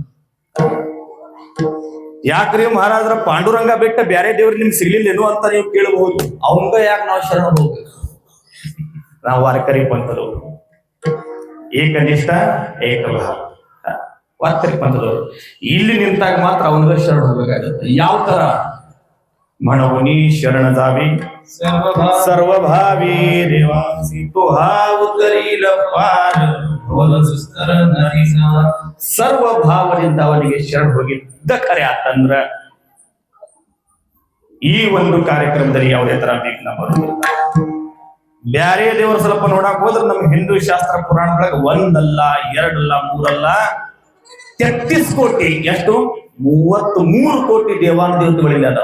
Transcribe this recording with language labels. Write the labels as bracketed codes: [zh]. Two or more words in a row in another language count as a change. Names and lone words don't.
[kn] ಯಾಕ್ರಿ ಮಹಾರಾಜರ ಪಾಂಡುರಂಗ ಬಿಟ್ಟ ಬೇರೆ ದೇವ್ರು ನಿಮ್ಗೆ ಸಿಗ್ಲಿಲ್ಲೇನು ಅಂತ ನೀವು ಕೇಳಬಹುದು. ಅವಂಗ ಯಾಕೆ ನಾವು ಶರಣ ಹೋಗ್ಬೇಕು? ನಾವು ವಾರಕರಿ ಪಂಥದವರು, ಏಕನಿಷ್ಠ ಏಕಭಾವ ವಾರಕರಿ ಪಂಥದವರು. ಇಲ್ಲಿ ನಿಂತಾಗ ಮಾತ್ರ ಅವನಿಗೆ ಶರಣ ಹೋಗ್ಬೇಕಾಗತ್ತೆ. ಯಾವ ತರ? [mr] म्हणूनी शरण जावी सर्वभावी देवांसी, तो हा उतरील पार ढोल सुस्तर नरीसा. [kn] सर्व ಭಾವದಿಂದ ಅವನಿಗೆ ಶರಣ ಹೋಗಿದ್ದ ಖರೆ ಆತಂದ್ರ ಈ ಒಂದು ಕಾರ್ಯಕ್ರಮದಲ್ಲಿ ಯಾವುದೇ ತರ ವಿಘ್ನ ಬರುವುದಿಲ್ಲ. ಬ್ಯಾರೆ ದೇವರು ಸ್ವಲ್ಪ ನೋಡಕ್ ಹೋದ್ರೆ ನಮ್ಮ ಹಿಂದೂ ಶಾಸ್ತ್ರ ಪುರಾಣಗಳಿಗೆ 1 ಅಲ್ಲ 2 ಅಲ್ಲ 3 ಅಲ್ಲ 33 ಕೋಟಿ, ಎಷ್ಟು 33 ಕೋಟಿ ದೇವಾನ ದೇವತೆಗಳಿಲ್ಲ ಅದಾವ.